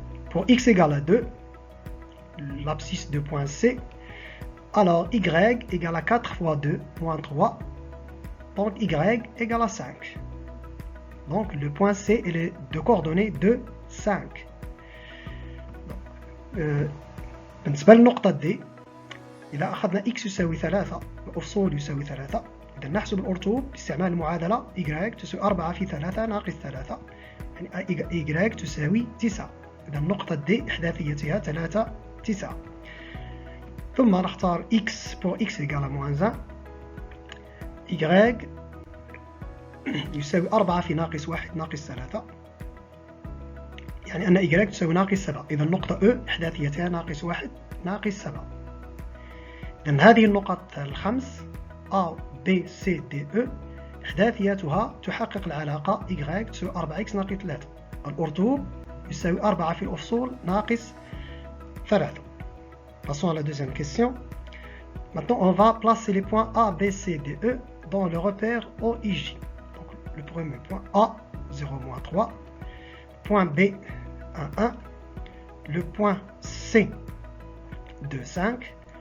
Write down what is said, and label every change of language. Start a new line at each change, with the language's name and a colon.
French: Pour x égale à 2, l'abscisse de point C, Alors, y égale à 4 fois 2 moins 3. Donc, y égale à 5. Donc, le point C est de coordonnées 2, 5.
Arabic: بالنسبة للنقطة D إذا أخذنا x يساوي 3 الأفصول يساوي 3 إذا نحسب الأرتوب باستعمال المعادلة y تساوي 4 في 3 ناقص 3 يعني y تساوي 9. إذا النقطة D إحداثيتها 3 9. ثم نختار x
French: pour x égale à moins 1
Arabic: y يساوي 4 في ناقص 1 ناقص 3 يعني أن y تساوي ناقص 7. إذا النقطة E إحداثيتها ناقص 1 ناقص 7. إذن هذه النقط الخمس A B C D E إحداثياتها تحقق العلاقة y تساوي 4x ناقص 3. الأرتوب يساوي 4 في الأفصول ناقص 3.
French: Passons à la deuxième question. Maintenant, on va placer les points A, B, C, D, E dans le repère OIJ. Donc, le premier point A, 0, 3. Point B, 1, 1. Le point C, 2, 5.